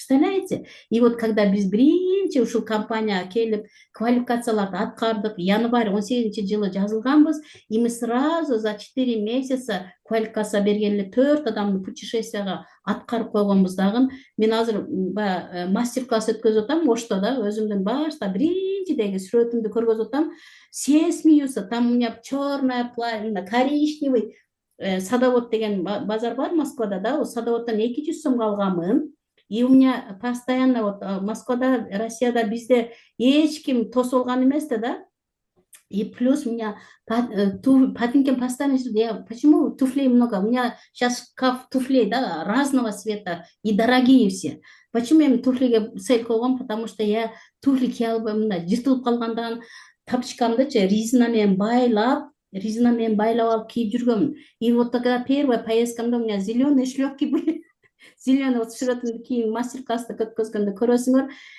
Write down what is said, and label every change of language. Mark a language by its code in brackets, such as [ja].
[ru] Представляете? И вот когда [ky] биз биринчи ушул компанияга келип квалификацияларды аткардык, январь 18-жылы жазылганбыз, [ru] и мы сразу за 4 месяца [ky] квалификация берген эле 4 адамды путешествияга аткарып койгонбуз дагы. Мен азыр мастер-класс өткөзүп атам Ошто, да, өзүмдүн башта биринчидеги сүрөтүмдү көргөзүп атам. [ru] Все смеются, там у меня черное платье, коричневый, Садовод [ky] деген базар бар [ru] Москвада, да, [ky] Садоводтан 200 сомго алганмын. [ru] И у меня постоянно вот Москвада, Россияда [ky] бизде эч ким тосулган эмес да. [ru] И плюс у меня Патинкин постоянно, почему туфлей много? У меня сейчас шкаф туфлей, да, разного цвета и дорогие все. Почему я [ky] туфлиге цель койгом? [ru] Потому что я [ky] туфли кие албайм, мындай жыртылып калгандан тапочкамдычы резинамен байлап алып кийип жүргөмүн. [ru] И вот тогда первая поездкамда у меня зеленые шлепки были. Зеленый, вот [ky] сүрөтүмдү кийин мастер-класста өткөзгөндө көрөсүңөр.